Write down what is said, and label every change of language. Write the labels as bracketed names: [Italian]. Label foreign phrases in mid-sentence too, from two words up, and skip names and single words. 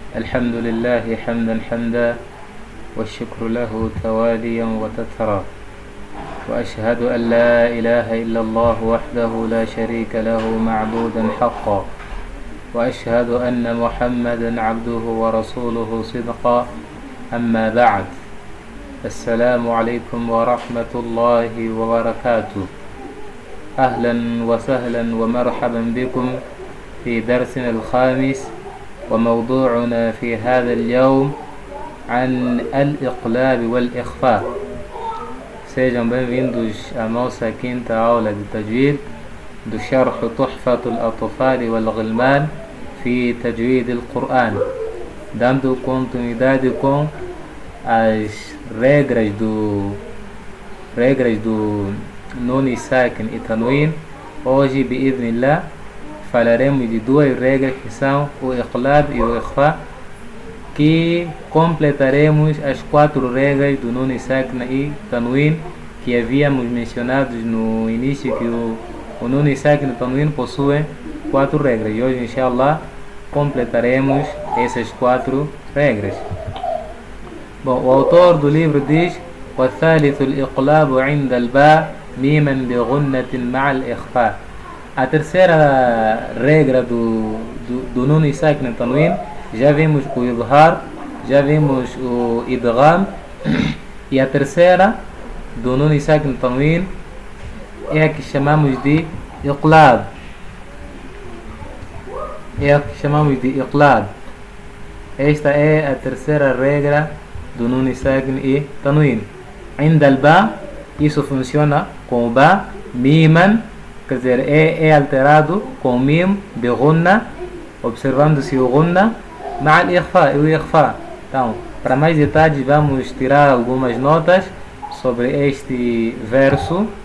[Arabic] الحمد لله حمدا حمدا والشكر له تواليا وتترى وأشهد أن لا إله إلا الله وحده لا شريك له معبودا حقا وأشهد أن محمدا عبده ورسوله صدقا أما بعد السلام عليكم ورحمة الله وبركاته. أهلا وسهلا ومرحبا بكم في درسنا الخامس، وموضوعنا في هذا اليوم عن الإقلاب والإخفاء. [Portuguese] Sejam bem-vindos à nossa quinta aula de Tajwid do Sharh Tuhfat al-Atfal wal-Ghilman fi Tajwid al-Quran, dando continuidade com as regras do Nun e Sakin e Tanwin. Hoje, [Arabic] بإذن الله, [Portuguese] falaremos de duas regras que são o Iqlab e o Ikhfa, que completaremos as quatro regras do Nun e Sakin e Tanwin que havíamos mencionado no início, que o Nun e Sakin e Tanwin possuem quatro regras, e hoje, [Arabic] إن شاء الله, [Portuguese] completaremos essas quatro regras. Bom, o autor do livro diz: [Arabic] وَالثَّالِثُ الْإِقْلَابُ عِنْدَ الْبَاءِ مِيمًا بِغُنَّةٍ مَعَ الْإِخْفَاءِ. [Portuguese] A terceira regra do Nun e Sakin e Tanwin, já vimos o Idhar, já vimos o Idgham, e a terceira do Nun e Sakin e Tanwin é a que chamamos de Iqlab. Esta é a terceira regra do Nun e Sakin e Tanwin. [Arabic] عند الباء, [Portuguese] isso funciona com o Ba, Miman, quer dizer, é alterado com Mim, de Gunna, observando-se o Gunna, [Arabic] مع الإخفاء, [Portuguese] o Ikhfa. Então, para mais detalhes, vamos tirar algumas notas sobre este verso.